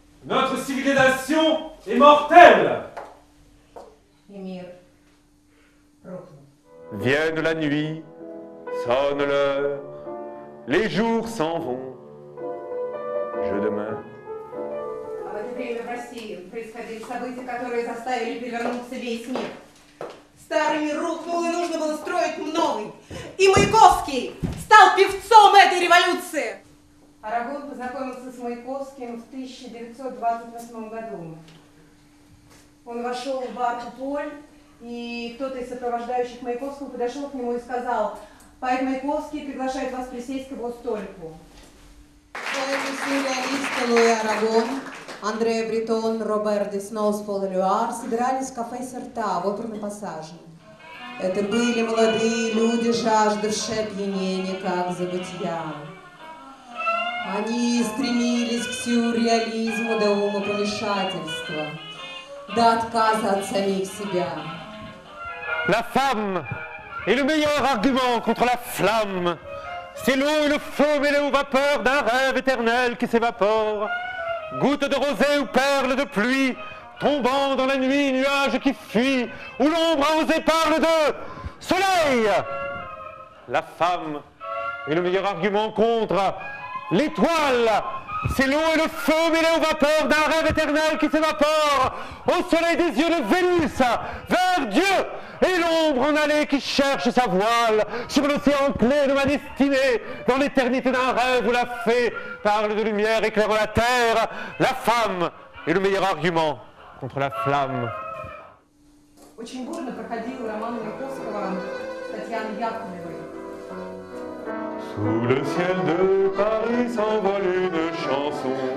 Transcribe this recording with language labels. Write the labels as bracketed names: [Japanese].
[French] Notre civilisation est mortelle. [Russian] И мир рухнул. [French] Vienne la nuit, sonne l'heure, les jours s'en vont, je demeure. [Russian] А в это время в России происходили события, которые заставили перевернуться весь мир. Старый мир рухнул, и нужно было строить новый. И Маяковский стал певцом этой революции. Арагон познакомился с Маяковским в 1928 году. Он вошел в бар «Поль», и кто-то из сопровождающих Маяковского подошел к нему и сказал: «Поэт Маяковский приглашает вас присесть к его столику». Поэты-сюрреалисты Луи Арагон, Андреа Бретон, Робер Десноус, Пол Элюар собирались в кафе «Серта» в оперном пассаже. Это были молодые люди, жаждавшие опьянения, как забытья. Они стремились к сюрреализму до умопомешательства, до отказа от самих себя. [French] La femme est le meilleur argument contre la flamme. C'est l'eau et le feu mêlés aux vapeurs d'un rêve éternel qui s'évapore. Gouttes de rosée ou perles de pluie, tombant dans la nuit, nuages qui fuient, où l'ombre a osé parle de soleil. La femme est le meilleur argument contre l'étoile C'est l'eau et le feu mêlés aux vapeurs d'un rêve éternel qui s'évapore au soleil des yeux de Vénus, vers Dieu, et l'ombre en allée qui cherche sa voile sur l'océan clé de ma destinée, dans l'éternité d'un rêve où la fée parle de lumière éclairant la terre. La femme est le meilleur argument contre la flamme. [Russian] Очень бурно проходил роман Маяковского с Татьяной Яковлевой. [French] Sous le ciel de Paris s'envole une chanson.